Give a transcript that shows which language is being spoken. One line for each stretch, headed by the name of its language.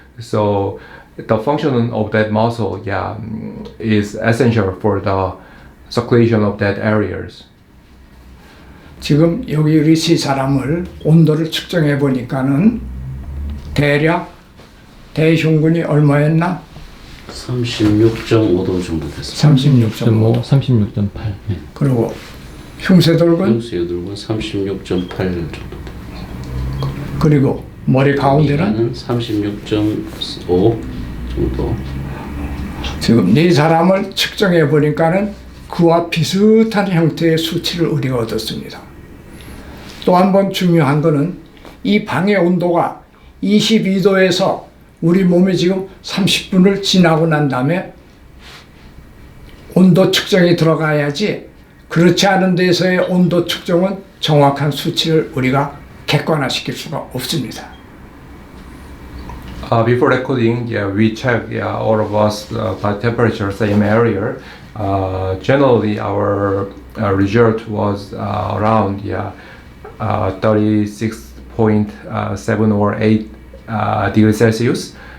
English: So the function of that muscle, is essential for the circulation of that areas.
Korean: 지금 여기 우리 세 사람을 온도를 측정해 보니까는 대략 대흉근이 얼마였나? 36.5도 정도 됐습니다. 36.5도. 36.8. 그리고 흉쇄돌근 흉쇄돌근 36.8 정도. 그리고 머리 가운데는 36.5 정도. 지금 네 사람을 측정해 보니까는 그와 비슷한 형태의 수치를 우리가 얻었습니다. 또 한 번 중요한 거는 이 방의 온도가 22도에서 우리 몸이 지금 30분을 지나고 난 다음에 온도 측정이 들어가야지, 그렇지 않은 데서의 온도 측정은 정확한 수치를 우리가 객관화시킬 수가 없습니다.
English: Before recording, we check all of us by temperature, same area. Generally, our result was around 36.7 or 8 degrees Celsius.